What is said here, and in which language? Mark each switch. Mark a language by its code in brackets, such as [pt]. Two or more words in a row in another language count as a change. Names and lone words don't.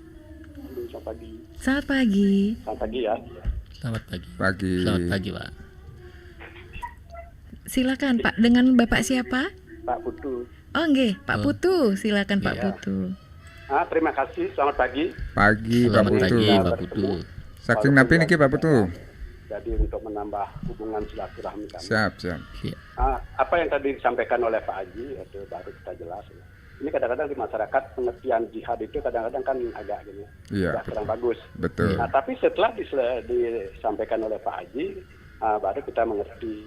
[id] Selamat pagi. Selamat pagi. Selamat pagi ya. Selamat pagi. Selamat pagi, Pak. Silakan Pak, dengan Bapak siapa? Pak Putu. Oh nggih, Pak Putu. Silakan Pak Putu. Terima kasih. Selamat pagi. Pagi Pak Selamat Putu. pagi, Pak Putu. [ban] Saking napi niki Pak Putu. [id] Jadi untuk menambah hubungan silaturahmi kami. Siap. Apa yang tadi disampaikan oleh Pak Haji itu baru kita jelas. Ini kadang-kadang di masyarakat pengertian jihad itu kadang-kadang kan agak gini, Iya, kurang bagus. betul. Nah, tapi setelah disampaikan oleh Pak Haji, baru kita mengerti.